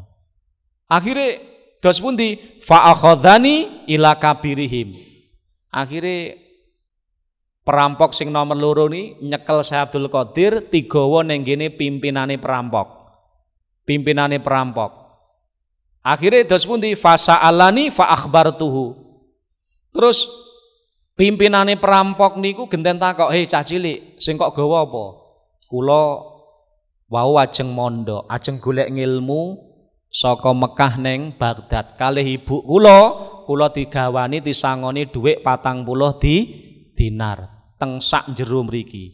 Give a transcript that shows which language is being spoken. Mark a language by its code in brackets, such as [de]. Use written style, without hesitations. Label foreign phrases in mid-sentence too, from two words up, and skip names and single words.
[jv] Akhirnya dos pundi? [ar] فأخذني إلى كبيرهم. [jv] Akhirnya perampok sing nomor loro ni nyekel Syekh Abdul Qadir digawa ning ngene pimpinane perampok. Akhirnya dos pundi? [ar] فسألني فأخبرته. [jv] Terus pimpinane perampok niku genten takok, "Hei cah cilik, sing kok gawa apa?" "Kula wau ajeng mondok, ajeng golek ngilmu saka Mekah neng Baghdad. Kalih ibu kula digawani disangoni dhuwit 40 dinar teng sak jero mriki."